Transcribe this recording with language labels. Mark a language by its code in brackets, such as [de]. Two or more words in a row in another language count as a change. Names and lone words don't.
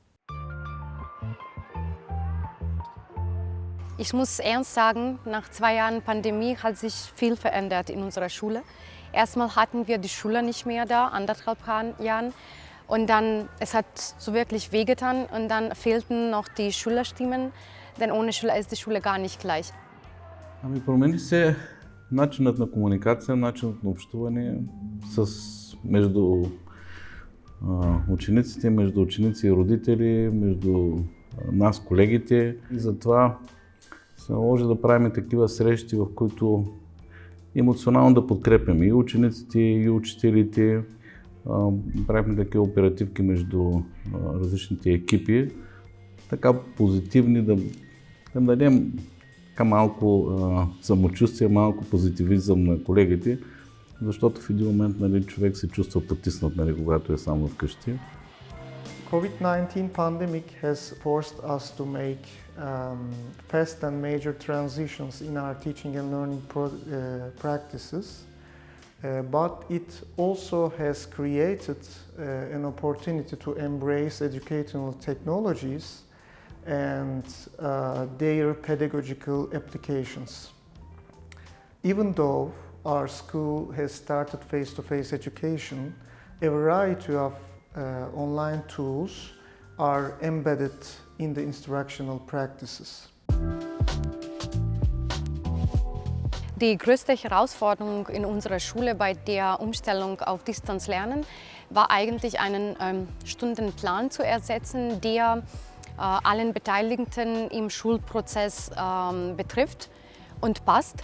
[de] Ich muss ernst sagen, nach 2 Jahren Pandemie hat sich viel verändert in unserer Schule. Erstmal hatten wir die Schüler nicht mehr da, 1,5 Jahren. Und dann, es hat so wirklich wehgetan und dann fehlten noch die Schülerstimmen, denn ohne Schüler ist die Schule gar nicht gleich. [bg] Промени се начинът на комуникация, начинът на общуване между учениците, между ученици и родители, между нас, колегите. И затова се наложи да правим такива срещи, в които емоционално да подкрепяме и учениците, и учителите. Правихме такива оперативки между различните екипи, така позитивни, да дадем малко самочувствие, малко позитивизъм на колегите, защото в един момент човек се чувства потиснат, когато е само вкъщи. [en] COVID-19 pandemic has forced us to make fast and major transitions in our teaching and learning practices, but it also has created an opportunity to embrace educational technologies and their pedagogical applications. Even though our school has started face-to-face education, a variety of online tools are embedded in the instructional practices. [de] Die größte Herausforderung in unserer Schule bei der Umstellung auf Distanzlernen war eigentlich einen Stundenplan zu ersetzen, der allen Beteiligten im Schulprozess betrifft und passt.